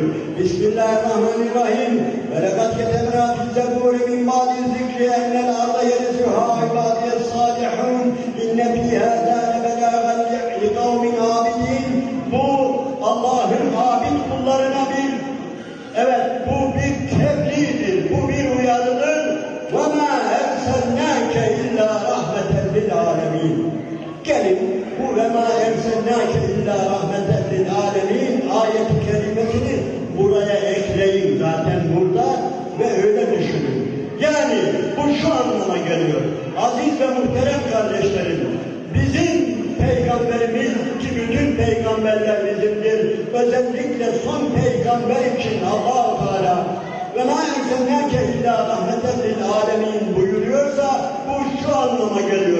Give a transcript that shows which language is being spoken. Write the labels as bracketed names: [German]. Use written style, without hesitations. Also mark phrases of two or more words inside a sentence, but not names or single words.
[Arabic] بسم الله الرحمن الرحيم. ولقد كتبنا في الزبور من بعد الذكر أن الأرض يرثها عبادي الصالحون إن في هذا لبلاغا لقوم عابدين. [Turkish] Bu Allah'ın abid kullarına bu bir tebliğdir, bu bir uyarıdır. [Arabic] وَمَا اَرْسَلْنَاكَ اِلَّا رَحْمَةً لِلْعَالَمِينَ. [Turkish] Gelin bu [Arabic] وَمَا اَرْسَلْنَاكَ اِلَّا رَحْمَةً لِلْعَالَمِينَ [Turkish] ayet-i kerimesini buraya ekleyin zaten burada ve öyle düşünün. Yani bu şu anlama geliyor. Aziz ve muhterem kardeşlerim, bizim Peygamberimiz ki bütün peygamberler bizimdir. Özellikle son peygamber için Allah-u Teala [Arabic] وما أرسلناك إلا رحمة للعالمين [Turkish] buyuruyorsa bu şu anlama geliyor.